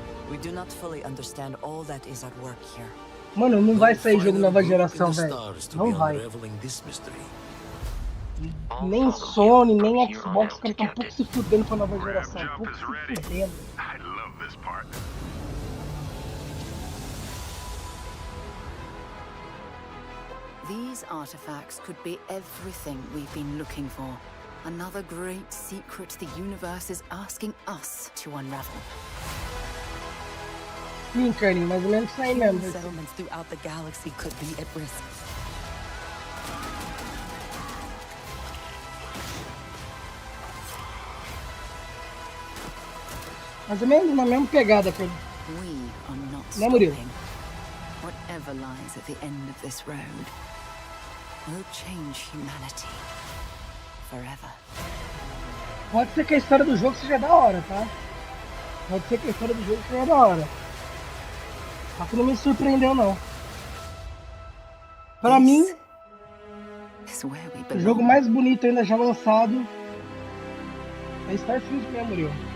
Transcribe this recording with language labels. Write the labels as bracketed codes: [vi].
[en] We do not fully understand all that is at work here. [pt] Mano, não vai sair jogo nova geração, velho. Não vai. Nem Sony, nem Xbox, os caras tão um pouco se fudendo pra nova geração. Um pouco se fudendo. [en] I love this part. These artifacts could be everything we've been looking for. Another great secret the universe is asking us to unravel. [pt] Sim, Carlinhos, mais ou menos isso aí mesmo. [en] Settlements throughout the galaxy could be at risk. [pt] Mais ou menos na mesma pegada, Carlinhos. [en] We are not [pt] Né, Murilo? [en] stopping. Whatever lies at the end of this road will change humanity forever. [pt] Pode ser que a história do jogo seja da hora, tá? Pode ser que a história do jogo seja da hora. Só que não me surpreendeu, não. Pra mim, o jogo mais bonito ainda já lançado é Starfield mesmo, Murilo.